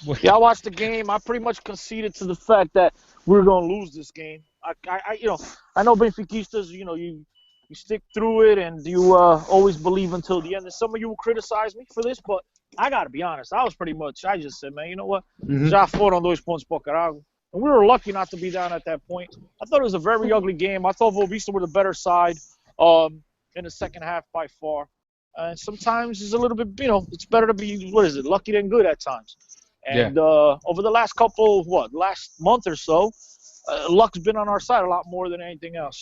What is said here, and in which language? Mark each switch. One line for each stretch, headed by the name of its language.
English: Yeah, I watched the game. I pretty much conceded to the fact that we were going to lose this game. I know Benfiquistas, you stick through it and you always believe until the end. And some of you will criticize me for this, but I got to be honest. I just said, man, you know what?
Portuguese: Já foram dois pontos para caralho.
English: And we were lucky not to be down at that point. I thought it was a very ugly game. I thought Boavista were the better side in the second half by far. And sometimes it's a little bit, it's better to be, lucky than good at times. And over the last last month or so, luck's been on our side a lot more than anything else.